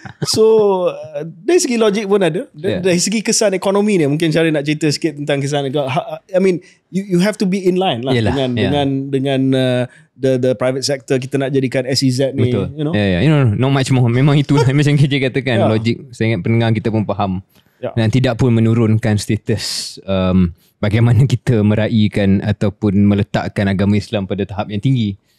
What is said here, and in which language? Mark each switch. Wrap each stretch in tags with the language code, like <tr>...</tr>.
<ms>So dari segi logik pun ada. Dari segi kesan ekonomi ni, mungkin Syaril nak cerita sikit tentang kesan ekonomi.</ms> <en>I mean you have to be in line lah.</en> <ms>dengan</ms> <en>the private sector.</en> <ms>Kita nak jadikan SEZ ni. Betul.</ms> <en>You know? Not much more.</en> <ms>Memang itu macam KJ katakan, logik. Saya ingat pendengar kita pun faham. Dan tidak pun menurunkan status bagaimana kita meraihkan ataupun meletakkan agama Islam pada tahap yang tinggi.</ms>